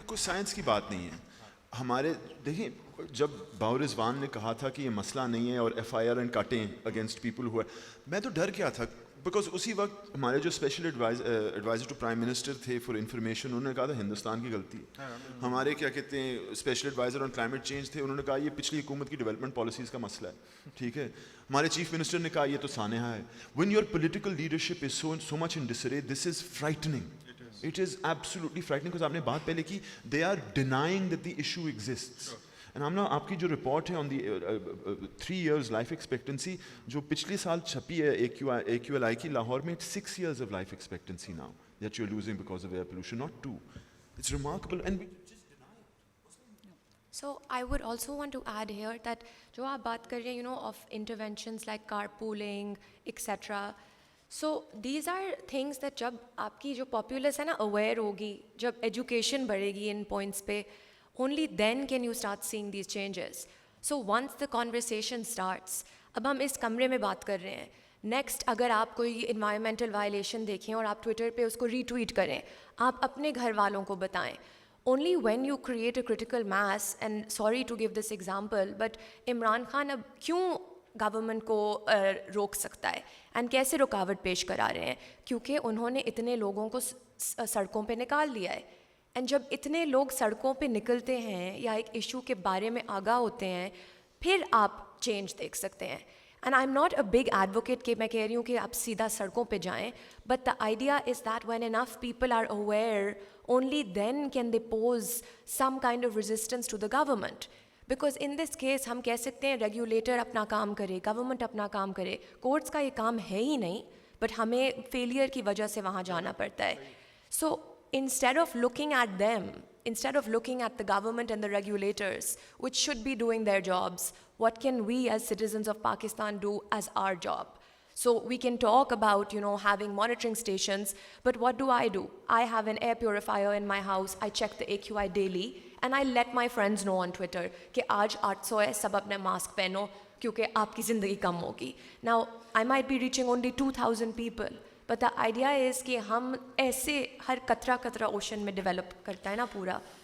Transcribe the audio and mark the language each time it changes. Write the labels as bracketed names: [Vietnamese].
[Urdu] کوئی سائنس کی بات نہیں ہے. ہمارے دیکھیں, جب باؤ رضوان نے کہا تھا کہ یہ مسئلہ نہیں ہے اور FIR اینڈ کٹیں اگینسٹ پیپل ہوا, میں تو ڈر گیا تھا بیکاز اسی وقت ہمارے جو [English] special adviser to prime minister [Urdu] تھے فار انفارمیشن, انہوں نے کہا تھا ہندوستان کی غلطی ہے. ہمارے کیا کہتے ہیں [English] special adviser on climate change [Urdu] تھے, انہوں نے کہا یہ پچھلی حکومت کی ڈیولپمنٹ پالیسیز کا مسئلہ ہے. ٹھیک ہے, ہمارے چیف منسٹر نے کہا یہ تو سانحہ ہے. [English] When your political leadership is so much in disarray, this is frightening. It is absolutely frightening because [Urdu] آپ نے بات پہلے کی, [English] they are denying that the issue exists. And [Urdu] ہم نا آپ کی جو رپورٹ ہے [English] on the 3 years life expectancy [Urdu] جو پچھلے سال چھپی ہے AQLI کی لاہور میں, [English] 6 years of life expectancy now that you're losing because of air pollution, not 2. It's remarkable and we just deny it. So I would also want to add here that [Urdu] جو آپ بات کر رہے ہیں [English] of interventions like carpooling etc. So these are things that [Urdu] جب آپ کی جو populace ہے نا aware ہوگی, جب ایجوکیشن بڑھے گی ان پوائنٹس پہ, [English] only then can you start seeing these changes. So once the conversation starts, [Urdu] اب ہم اس کمرے میں بات کر رہے ہیں, نیکسٹ اگر آپ کوئی انوائرمنٹل وائلیشن دیکھیں اور آپ ٹویٹر پہ اس کو ری ٹویٹ کریں, آپ اپنے گھر والوں کو بتائیں. [English] Only when you create a critical mass, and sorry to give this example, but [Urdu] Imran Khan اب کیوں گورنمنٹ کو روک سکتا ہے اینڈ کیسے رکاوٹ پیش کرا رہے ہیں, کیونکہ انہوں نے اتنے لوگوں کو سڑکوں پہ نکال دیا ہے. اینڈ جب اتنے لوگ سڑکوں پہ نکلتے ہیں یا ایک ایشو کے بارے میں آگاہ ہوتے ہیں, پھر آپ چینج دیکھ سکتے ہیں. [English] and I am not a big advocate [Urdu] کہ میں کہہ رہی ہوں کہ آپ سیدھا سڑکوں پہ جائیں, [English] But the idea is that when enough people are aware, only then can they pose some kind of resistance to the government. Because in this case [Urdu] ہم کہہ سکتے ہیں ریگولیٹر اپنا کام کرے, گورنمنٹ اپنا کام کرے, کورٹس کا یہ کام ہے ہی نہیں, بٹ ہمیں فیلئر کی وجہ سے وہاں جانا پڑتا ہے. [English] So instead of looking at them, instead of looking at the government and the regulators which should be doing their jobs, what can we as citizens of Pakistan do as our job? So we can talk about having monitoring stations, but what do? I have an air purifier in my house. I check the AQI daily and I let my friends know on Twitter [Urdu] کہ آج 800 ہے, سب اپنے mask پہنو کیونکہ آپ کی زندگی کم ہوگی. [English] Now I might be reaching only 2,000 people, but the idea is [Urdu] کہ ہم ایسے ہر قطرہ قطرہ اوشن میں ڈیولپ کرتا ہے نا پورا.